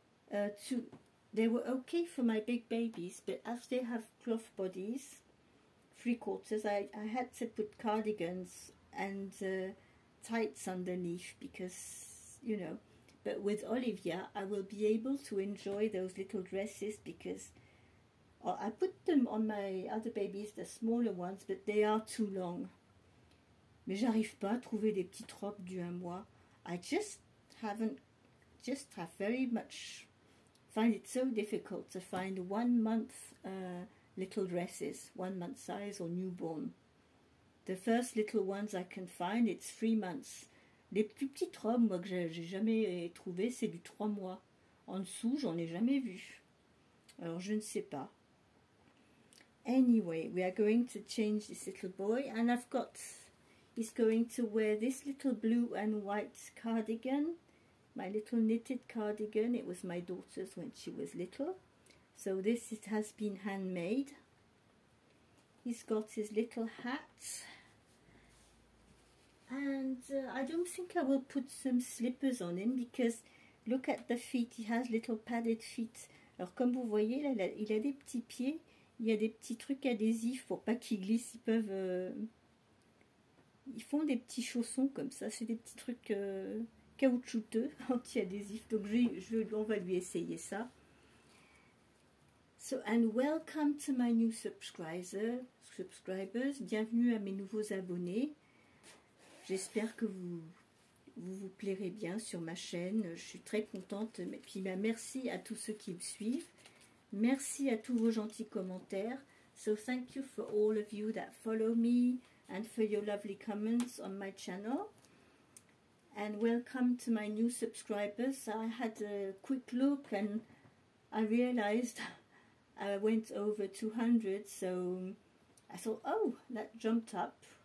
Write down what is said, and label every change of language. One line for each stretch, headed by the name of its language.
English: They were okay for my big babies, but as they have cloth bodies, 3/4, I had to put cardigans and tights underneath because, you know, but with Olivia I will be able to enjoy those little dresses because I put them on my other babies, the smaller ones, but they are too long.
French: Mais j'arrive pas à trouver des petites robes du 1 mois.
English: I have very much find it so difficult to find 1 month little dresses, 1 month size or newborn. The first little ones I can find, it's 3 months.
French: Les plus petites robes, moi, que j'ai jamais trouvées, c'est du 3 mois. En dessous, j'en ai jamais vu. Alors, je ne sais pas.
English: Anyway, we are going to change this little boy, and he's going to wear this little blue and white cardigan, my little knitted cardigan. It was my daughter's when she was little. So it has been handmade. He's got his little hat. And I don't think I will put some slippers on him because Look at the feet, he has little padded feet.
French: Alors comme vous voyez, là, il a des petits pieds, il y a des petits trucs adhésifs pour pas qu'ils glissent, ils font des petits chaussons comme ça, c'est des petits trucs caoutchouteux, anti-adhésifs, donc on va lui essayer ça.
English: So, and welcome to my new subscribers,
French: bienvenue à mes nouveaux abonnés. J'espère que vous plairez bien sur ma chaîne, je suis très contente. Et puis merci à tous ceux qui me suivent, merci à tous vos gentils commentaires.
English: So thank you for all of you that follow me and for your lovely comments on my channel. And welcome to my new subscribers. I had a quick look and I realized I went over 200, so I thought, oh, that jumped up.